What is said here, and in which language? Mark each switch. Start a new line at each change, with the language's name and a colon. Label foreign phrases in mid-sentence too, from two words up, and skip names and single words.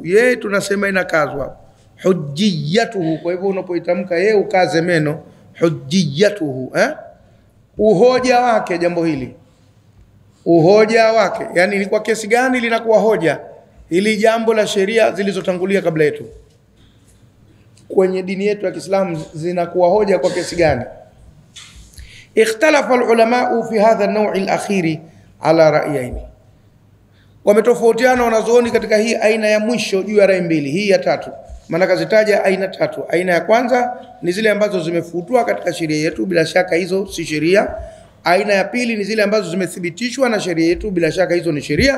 Swahili: Ye tunasema inakazwa hujjiyatuhu, kwa hivyo unapoitamka ye ukaze meno hujjiyatuhu, uhoja wake jambo hili, uhoja wake, yani ni kwa kesi gani linakuwa hoja ili jambo la sheria zilizotangulia kabla yetu kwenye dini yetu ya Kiislamu zinakuwa hoja kwa kesi gani?
Arabic: اختلف العلماء في هذا النوع الأخير على رأيين,
Swahili: wametofautiana wanazuoni katika hii aina ya mwisho juu ya rai mbili. Hii ya tatu, maana kazitaja aina tatu. Aina ya kwanza ni zile ambazo zimefutwa katika sheria yetu, bila shaka hizo si sheria. Aina ya pili ni zile ambazo zimethibitishwa na sheria yetu, bila shaka hizo ni sheria.